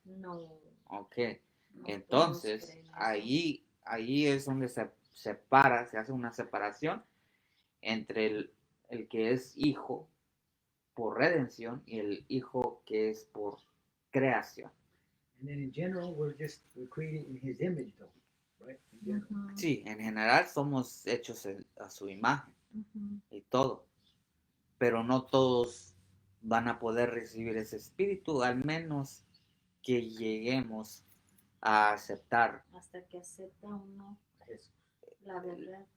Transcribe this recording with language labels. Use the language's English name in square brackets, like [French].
[Spanish] No. Ok, No entonces ahí es donde se separa, se hace una separación entre el que es hijo por redención y el hijo que es por creación. [English] And then in general, we're created in His image, though, right? [Spanish] Sí, en general somos hechos a su imagen y todo, pero no todos van a poder recibir ese espíritu, al menos que lleguemos a aceptar hasta que acepta uno la verdad,